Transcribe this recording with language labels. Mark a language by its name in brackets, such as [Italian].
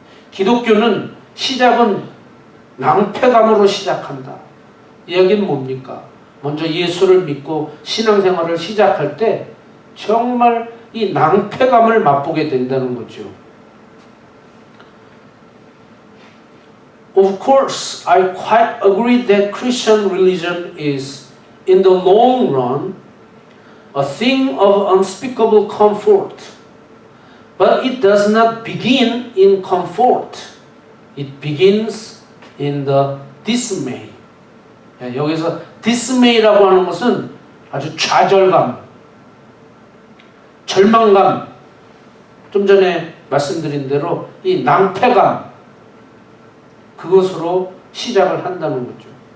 [Korean] 기독교는 시작은 낭패감으로 시작한다. 이야기는 뭡니까? 먼저 예수를 믿고 신앙생활을 시작할 때 정말 이 낭패감을 맛보게 된다는 거죠. [English] Of course, I quite agree that Christian religion is, in the long run, a thing of unspeakable comfort. But it does not begin in comfort. It begins in the dismay. [Korean] 여기서 dismay라고 하는 것은 아주 좌절감, 절망감, 좀 전에 말씀드린 대로 이 낭패감, 그것으로 시작을 한다는 거죠.